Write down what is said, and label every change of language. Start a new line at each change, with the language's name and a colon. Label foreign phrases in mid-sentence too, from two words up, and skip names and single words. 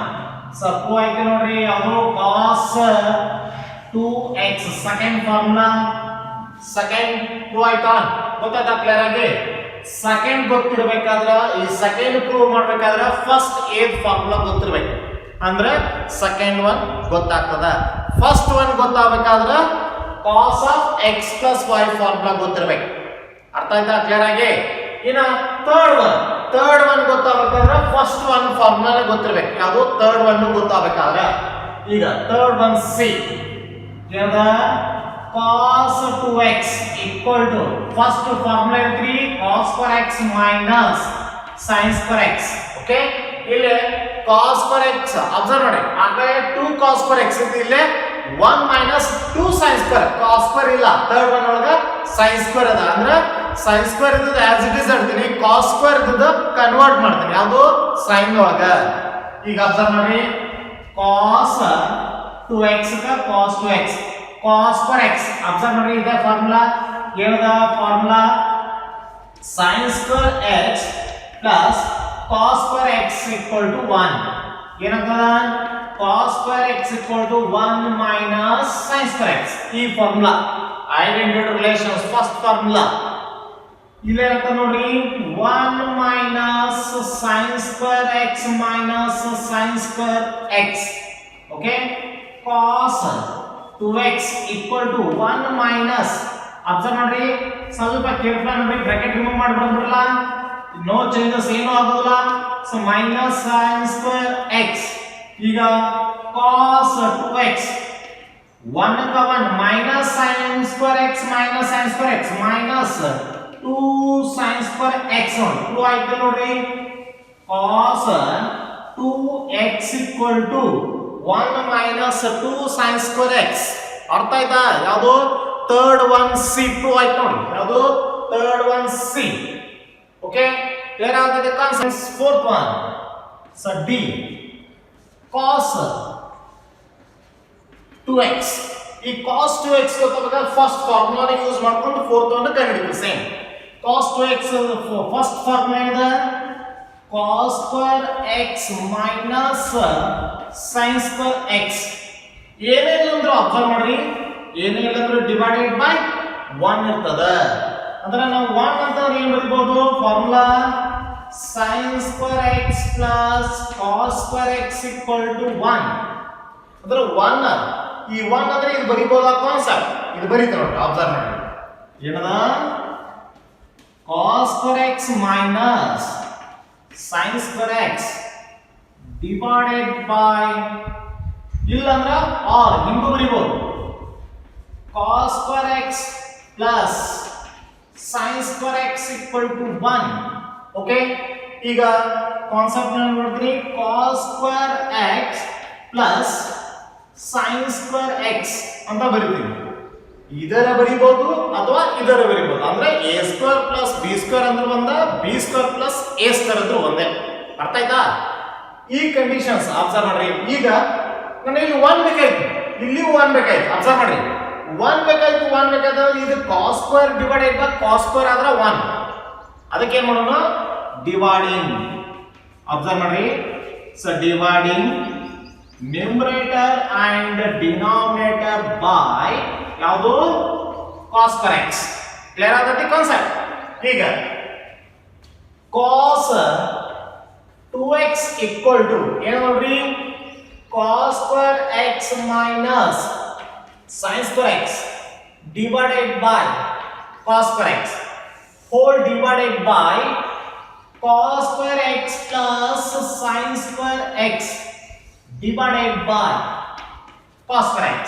Kannada: so 2 ಆಯ್ತು ನೋಡ್ರಿ ಅದು cos 2x
English: second formula second
Kannada: 2 ಆಯ್ತಾ ಗೊತ್ತಾಯ್ತಾ ಕ್ಲಿಯರ್ ಆಗಿ. ಸೆಕೆಂಡ್ ಗೊತ್ತಿರಬೇಕಾದ್ರೆ ಈ ಸೆಕೆಂಡ್ ಪ್ರೂವ್ ಮಾಡಬೇಕಾದ್ರೆ ಫಸ್ಟ್ ಏ ಫಾರ್ಮುಲಾ ಗೊತ್ತಿರಬೇಕು ಅಂದ್ರೆ
English: second one
Kannada: ಗೊತ್ತಾಗ್ತದ.
English: first one
Kannada: ಗೊತ್ತಾಗಬೇಕಾದ್ರೆ
English: cos of x plus y
Kannada: ಫಾರ್ಮುಲಾ ಗೊತ್ತಿರಬೇಕು. ಅರ್ಥ ಆಯ್ತಾ ಕ್ಲಿಯರ್ ಆಗಿ. ಇನ್ನ
English: third one
Kannada: ಗೊತ್ತಾಗಬೇಕಾದ್ರೆ
English: first one formula
Kannada: ಗೊತ್ತಿರಬೇಕು.
English: ಯಾವುದು ಥರ್ಡ್ ಒನ್ ಗೊತ್ತಾಗಬೇಕಾದ್ರೆ ಈಗ third one C ಏನದ cos 2x equal to first formula 3 cos square x minus sin square x. ಓಕೆ ಇಲ್ಲಿ cos square x ಅಬ್ಸರ್ವ್
Kannada: ಮಾಡಿ ಆಕಡೆ
English: 2 cos square x
Kannada: ಇದೆ, ಇಲ್ಲಿ
English: 1 minus 2 sin square. cos square
Kannada: ಇಲ್ಲ ಥರ್ಡ್ ಒನ್ ಒಳಗ
English: sin square
Kannada: ಅದ ಅಂದ್ರೆ
English: sin square
Kannada: ಇದ್ದದ
English: as it is
Kannada: ಇಡ್ತೀನಿ,
English: cos square
Kannada: ಇದ್ದದ ಕನ್ವರ್ಟ್ ಮಾಡ್ತೀನಿ ಯಾವುದು sin ಒಳಗ.
English: ಈಗ ಅಬ್ಸರ್ವ್ ಮಾಡಿ cos 2x cos 2x cos square x ಅಬ್ಸರ್ವ್
Kannada: ಮಾಡಿ ಇದೆ
English: ಫಾರ್ಮುಲಾ ಏನದ ಫಾರ್ಮುಲಾ sin square x plus cos square x equal to 1. ಏನಾಗ್ತದ cos square x equal to 1 minus sin square x. this formula identity relations first formula
Kannada: ಇಲ್ಲಿ ಏನಾಗ್ತದ ನೋಡಿ
English: 1 minus sin square x minus sin square x. ಓಕೆ cos 2x equal to 1 minus ಅಬ್ಸರ್ವ್
Kannada: ಮಾಡ್ರಿ ಸ್ವಲ್ಪ
English: ಕೇರ್ಫುಲ್ ನೋಡಿ bracket remove ಮಾಡ್ಬಿಡಲ್ಲ, no changes
Kannada: ಏನು ಆಗೋದಿಲ್ಲ.
English: so minus sin square x ಈಗ cos 2x 1 का 1 minus sin square x minus sin square x minus 2 sin square x
Kannada: 2 ಆಯ್ತು ನೋಡಿ
English: cos 2x equal to 1 minus 2 sin square x.
Kannada: ಅರ್ಥ ಆಯ್ತಾ? ಯಾವುದು
English: third one C
Kannada: 2 ಆಯ್ತು ನೋಡಿ, ಯಾವುದು
English: third one C. okay clear
Kannada: ಆಗಿದೆ ಕಾನ್ಸೆಪ್ಟ್.
English: fourth one so D
Kannada: cos 2x. ಈ cos 2x ಗೊತ್ತಾಗಬೇಕಾದ್ರೆ
English: first formula use
Kannada: ಮಾಡ್ಕೊಂಡು
English: fourth one
Kannada: ಕಂಡುಹಿಡಿತೀವಿ.
English: ಸೇಮ್ cos 2x first formula ಇದೆ cos square x minus sin square x.
Kannada: ಏನೇನಿಲ್ಲ ಅಂದ್ರೆ ಅಬ್ಸರ್ವ್ ಮಾಡ್ರಿ, ಏನಿಲ್ಲ ಅಂದ್ರೆ
English: divided by
Kannada: 1 ಇರ್ತದ. ಅಂದ್ರೆ ನಾವು 1 ಅಂತ ಏನು ಬರೀಬಹುದು
English: ಫಾರ್ಮುಲಾ sin square x plus cos square x equal to 1.
Kannada: ಅಂದ್ರೆ 1 ಈ 1 ಅಂದ್ರೆ ಇದು ಬರೀಬಹುದಾ
English: ಕಾನ್ಸೆಪ್ಟ್,
Kannada: ಇದು ಬರೀತಾರೆ ನೋಡಿ
English: ಅಬ್ಸರ್ವ್
Kannada: ಮಾಡಿ ಏನದ
English: cos square x minus sin square x divided by
Kannada: ಇಲ್ಲಂದ್ರ ಆರ್ ಹಿಂಗೂ ಬರೀಬಹುದು
English: cos square x plus sin square x equal to 1. ಓಕೆ ಈಗ ಕಾನ್ಸೆಪ್ಟ್ ನೋಡ್ತೀನಿ cos square x plus sin square x
Kannada: ಅಂತ ಬರೀತೀನಿ. ಇದರ ಬರೀಬಹುದು ಅಥವಾ ಇದರ ಬರೀಬಹುದು.
English: ಅಂದ್ರೆ a square plus b square
Kannada: ಅಂದ್ರೆ ಒಂದ,
English: b square plus a square
Kannada: ಅಂದ್ರೆ ಒಂದೇ. ಅರ್ಥ ಆಯ್ತಾ? ಈ
English: conditions observe
Kannada: ಮಾಡ್ರಿ. ಈಗ ನನಗೆ ಇಲ್ಲಿ 1 ಬೇಕಾಯ್ತು, ಇಲ್ಲಿ 1 ಬೇಕಾಯ್ತು.
English: ಅಬ್ಸರ್ವ್
Kannada: ಮಾಡ್ರಿ 1 ಬೇಕಾಯ್ತು ಇದು
English: cos square divided by cos square ಆದ್ರೆ 1.
Kannada: ಅದಕ್ಕೆ ಏನು ಮಾಡೋಣ
English: dividing. observe ಮಾಡ್ರಿ so dividing numerator and denominator by ಯಾವುದು cos square x. clear ಆಗತ್ತೆ concept. ಈಗ cos 2x equal to
Kannada: ಏನು ನೋಡ್ರಿ
English: cos square x minus sin square x divided by cos square x whole divided by cos square x plus sin square x divided by cos square x.